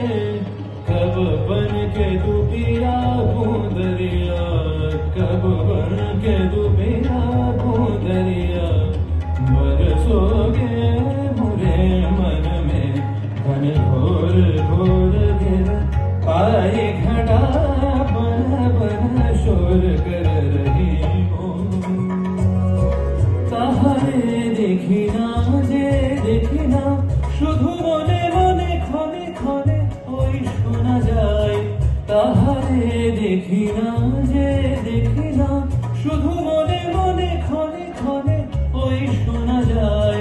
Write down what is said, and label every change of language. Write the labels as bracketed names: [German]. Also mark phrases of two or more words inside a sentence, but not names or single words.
[Hindi] कब बन के तू पिया बूंदरिया, कब बन के तू पिया बूंदरिया। बरसोगे मुरे मन में घन घोर घोर घेर आई घटा बन बन शोर कर रही हो। [Bangla] তাহারে দেখি না যে দেখি না, শুধু মনে মনে ক্ষণে ক্ষণে ওই শোনা যায়। তাহারে দেখি না যে দেখি না, শুধু মনে মনে ক্ষণে ক্ষণে ওই শোনা যায়।